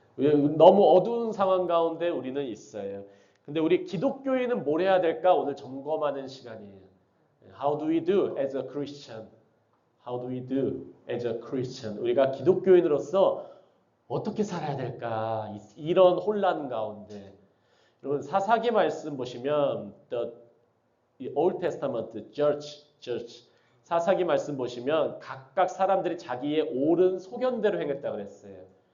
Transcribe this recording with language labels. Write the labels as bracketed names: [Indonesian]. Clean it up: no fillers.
[Korean] 너무 어두운 상황 가운데 우리는 있어요. 근데 우리 기독교인은 뭘 해야 될까? 오늘 점검하는 시간이에요. [English] How do we do as a Christian? How do we do as a Christian? [Korean] 우리가 기독교인으로서 어떻게 살아야 될까? 이런 혼란 가운데. 여러분 사사기 말씀 보시면 [English] the Old Testament church [Korean] 사사기 말씀 보시면 각각 사람들이 자기의 옳은 소견대로 행했다고 그랬어요.